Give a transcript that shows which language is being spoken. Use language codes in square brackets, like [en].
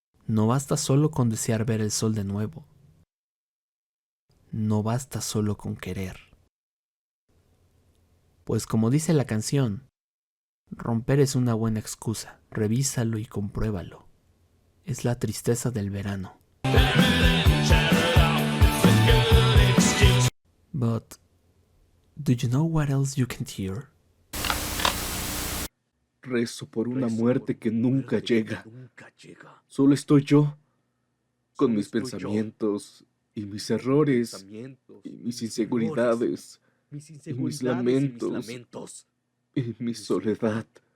[es] No basta solo con desear ver el sol de nuevo. No basta solo con querer. Pues como dice la canción, romper es una buena excusa. Revísalo y compruébalo. Es la tristeza del verano. [en] But, do you know what else you can hear? [es] Rezo por una muerte que nunca llega. Solo estoy yo, con mis pensamientos y mis errores y mis inseguridades y mis lamentos y mi soledad.